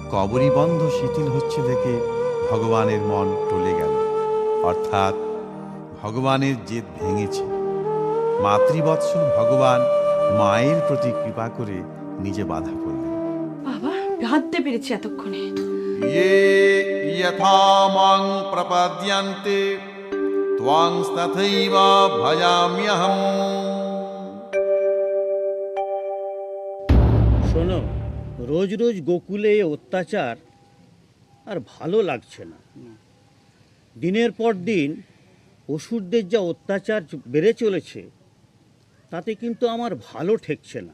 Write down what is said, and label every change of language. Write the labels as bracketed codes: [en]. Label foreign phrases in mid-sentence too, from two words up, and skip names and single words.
[bn] কবরীবন্ধ শিথিল হচ্ছে দেখে ভগবানের মন টলে গেল। অর্থাৎ ভগবানের জেদ ভেঙেছে। মাতৃবৎসল ভগবান মায়ের প্রতি কৃপা করে নিজে বাধা পড়লেন। বাবা ভাবতে পেরেছি এতক্ষণে। [sa] ये यथा मां प्रपद्यन्ते त्वां तथैव भजाम्यहम्। [bn] শোনো, রোজ রোজ গোকুলে এই অত্যাচার আর ভালো লাগছে না। দিনের পর দিন অসুরদের যা অত্যাচার বেড়ে চলেছে তাতে কিন্তু আমার ভালো ঠেকছে না।